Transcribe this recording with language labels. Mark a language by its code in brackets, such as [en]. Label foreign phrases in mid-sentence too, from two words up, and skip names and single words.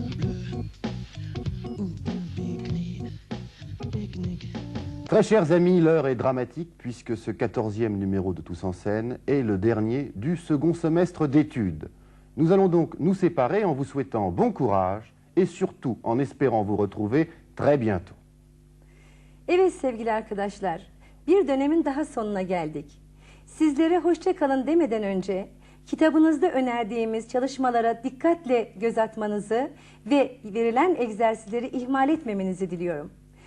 [fr] Très chers amis, l'heure est dramatique puisque ce 14e numéro de Tous en scène est le dernier du second semestre d'études. Nous allons donc nous séparer en vous souhaitant bon courage et surtout en espérant vous retrouver très bientôt. [tr] Evet sevgili arkadaşlar, bir dönemin daha sonuna geldik. Sizlere hoşça kalın demeden önce kitabınızda önerdiğimiz çalışmalara dikkatle göz atmanızı ve verilen egzersizleri ihmal etmemenizi diliyorum.